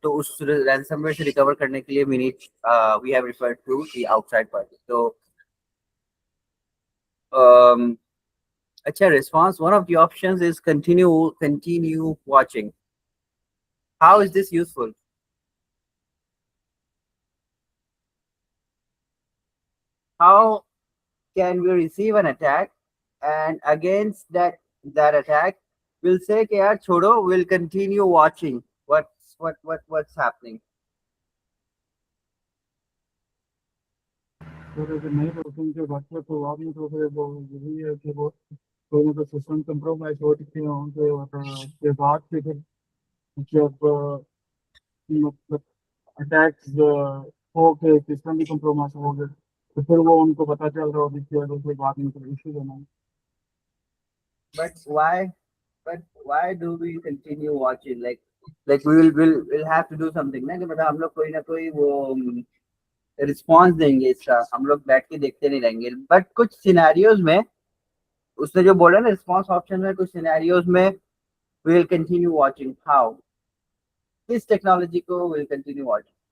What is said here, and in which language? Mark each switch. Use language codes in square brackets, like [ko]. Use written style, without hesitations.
[hi] तो उस रैंसमवेयर से रिकवर करने के लिए [en] We have referred to the outside party. तो um, [hi] अच्छा, [en] response one of the options is continue watching. How is this useful? How can we receive an attack and against that attack we'll say [hi] कि यार छोड़ो, [en] we'll continue watching what's happening. [hi] तो अगर नहीं रोकेंगे के बाकी तो आपने तो फिर वो यही है कि वो कोई ना कोई सिस्टम कंप्रोमाइज हो चुके होंगे, और उसके बाद फिर जब मतलब अटैक्स हो के सिस्टम भी कंप्रोमाइज हो गए, तो फिर वो उनको पता चल रहा होगी कि अगर कोई बात नहीं, कोई इशू देना है। [en] But why do we continue watching? Like we'll have to do something [hi] ना, कि मतलब हम लोग कोई ना कोई वो रिस्पॉन्स देंगे इसका, हम लोग बैठ के देखते नहीं रहेंगे। बट कुछ सिनेरियोज में, उसने जो बोला ना रिस्पॉन्स ऑप्शन में, कुछ सिनेरियोज में [en] we will continue watching. How? [hi] किस टेक्नोलॉजी को [en] will continue watching?